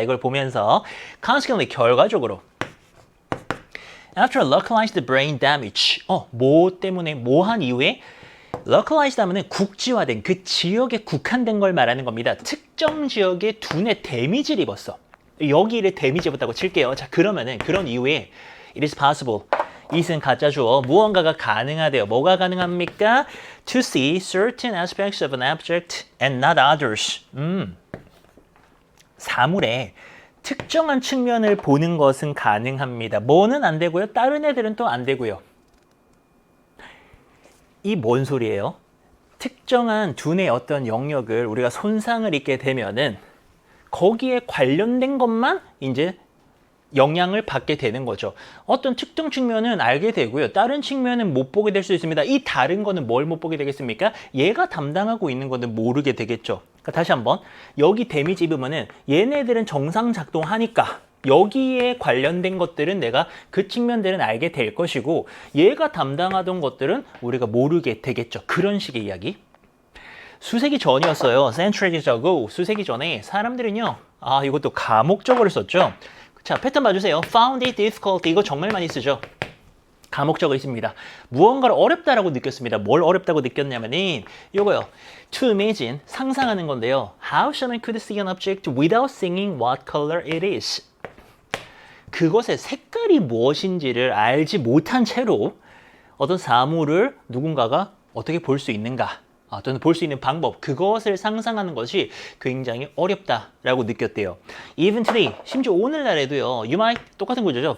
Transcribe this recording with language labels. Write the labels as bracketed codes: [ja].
[ko] 이걸 보면서 [en] consequently [ko] 결과적으로 [en] after localized brain damage [ko] 뭐 때문에 한 이후에 localized 하면은 국지화된 그 지역에 국한된 걸 말하는 겁니다. 특정 지역에 두뇌 데미지를 입었어. 여기를 데미지 입었다고 칠게요. 자, 그러면은 그런 이후에 [en] it is possible. [ko] it은 가짜 주어. 무언가가 가능하대요. 뭐가 가능합니까? [en] To see certain aspects of an object and not others. [ko] 사물의 특정한 측면을 보는 것은 가능합니다. 뭐는 안 되고요. 다른 애들은 또 안 되고요. 이 뭔 소리예요? 특정한 두뇌의 어떤 영역을 우리가 손상을 입게 되면은 거기에 관련된 것만 이제 영향을 받게 되는 거죠. 어떤 특정 측면은 알게 되고요. 다른 측면은 못 보게 될 수 있습니다. 이 다른 거는 뭘 못 보게 되겠습니까? 얘가 담당하고 있는 거는 모르게 되겠죠. 그러니까 다시 한번 여기 데미지 입으면은 얘네들은 정상 작동하니까 여기에 관련된 것들은 내가 그 측면들은 알게 될 것이고 얘가 담당하던 것들은 우리가 모르게 되겠죠. 그런 식의 이야기. 수세기 전이었어요. [en] centuries ago. [ko] 수세기 전에 사람들은요. 이것도 가목적어를 썼죠. 자, 패턴 봐주세요. [en] found it difficult. [ko] 이거 정말 많이 쓰죠. 가목적어 있습니다. 무언가를 어렵다라고 느꼈습니다. 뭘 어렵다고 느꼈냐면은 이거요. [en] To imagine, [ko] 상상하는 건데요. [en] How someone could see an object without seeing what color it is. [ko] 그것의 색깔이 무엇인지를 알지 못한 채로 어떤 사물을 누군가가 어떻게 볼 수 있는가? 또는 볼 수 있는 방법, 그것을 상상하는 것이 굉장히 어렵다라고 느꼈대요. [en] Even today, [ko] 심지어 오늘날에도요. [en] You might [ko] 똑같은 구조죠.